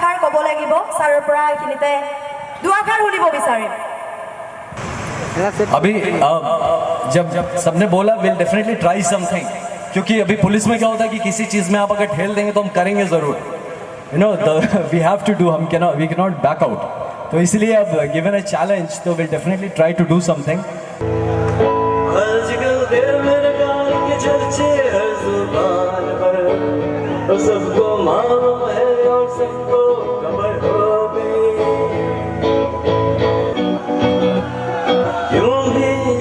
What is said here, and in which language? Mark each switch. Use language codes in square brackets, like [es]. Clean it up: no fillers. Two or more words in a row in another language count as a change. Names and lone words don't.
[as] গাব লাগিব ছাৰৰ পৰা এইখিনিতে দুআষাৰ শুনিব বিচাৰিম [hi] अभी जब सबने बोला [en] will definitely try something [hi] क्योंकि अभी पुलिस में क्या होता है कि किसी चीज़ में आप अगर ठेल देंगे तो हम करेंगे ज़रूर [en] you know we have to do we can not back out [hi] तो इसलिए अब [en] given a challenge [hi] तो [en] will definitely try to do something [hi] सबको मालूम है और सबको खबर हो गई क्यों भी